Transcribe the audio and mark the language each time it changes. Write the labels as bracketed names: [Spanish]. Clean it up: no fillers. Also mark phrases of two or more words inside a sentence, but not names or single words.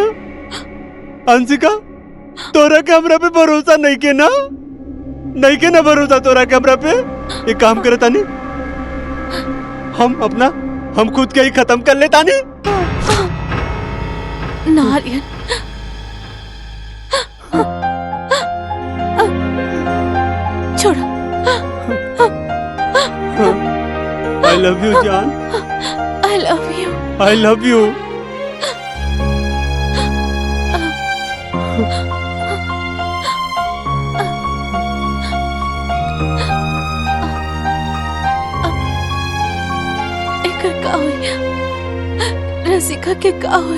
[Bhojpuri] अंशिका तोरा के हमरा पे भरोसा नहीं के ना भरोसा तोरा के हमरा पे। एक काम करे तानी, हम खुद के ही खत्म कर ले तानी। नारियन छोड़ो। [English] I love you जान। I love you। I love you। [Bhojpuri] एकर का होई? रसिका के का होई?